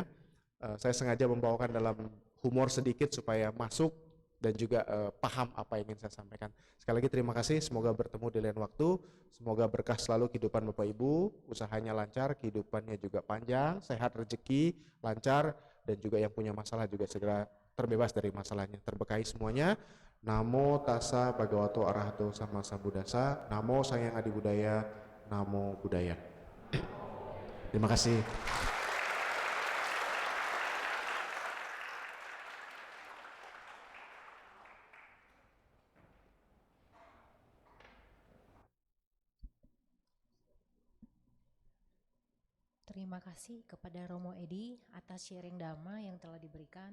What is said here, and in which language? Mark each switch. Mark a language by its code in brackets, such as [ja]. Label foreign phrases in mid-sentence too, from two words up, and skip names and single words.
[id] Saya sengaja membawakan dalam humor sedikit supaya masuk dan juga paham apa yang ingin saya sampaikan. Sekali lagi terima kasih, semoga bertemu di lain waktu, semoga berkah selalu kehidupan Bapak Ibu, usahanya lancar, kehidupannya juga panjang, sehat, rezeki, lancar, dan juga yang punya masalah juga segera terbebas dari masalahnya, terberkahi semuanya. [pi] Namo tassa bhagavato arahato sama sambuddhassa. Namo Sang Hyang Adi Budaya. Namo Buddhaya. [id] Terima kasih. Terima kasih kepada Romo Edi atas sharing dhamma yang telah diberikan.